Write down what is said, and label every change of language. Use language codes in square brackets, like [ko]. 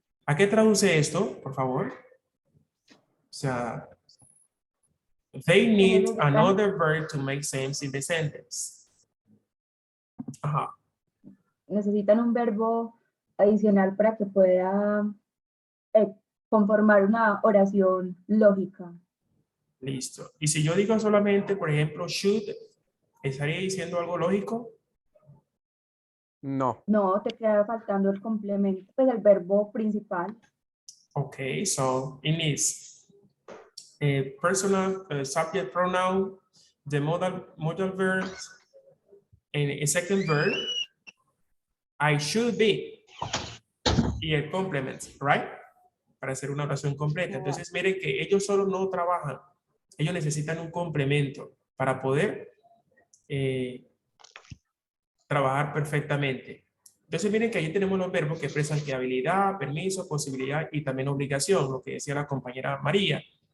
[es] ¿A qué traduce esto, por favor? O sea, [en] they need another verb to make sense in the sentence. [es] Ajá. Necesitan un verbo adicional para que pueda conformar una oración lógica. Listo. Y si yo digo solamente, por ejemplo, should, ¿estaría diciendo algo lógico? No. No, te queda faltando el complemento, pues el verbo principal. [en] Okay, so it needs a personal subject pronoun, the modal verb, and a second verb, I should be, [es] y el [en] complement, right? [es] Para hacer una oración completa. Entonces, miren que ellos solo no trabajan, ellos necesitan un complemento para poder trabajar perfectamente. Entonces, miren que ahí tenemos los verbos que expresan que habilidad, permiso, posibilidad y también obligación, lo que decía la compañera María.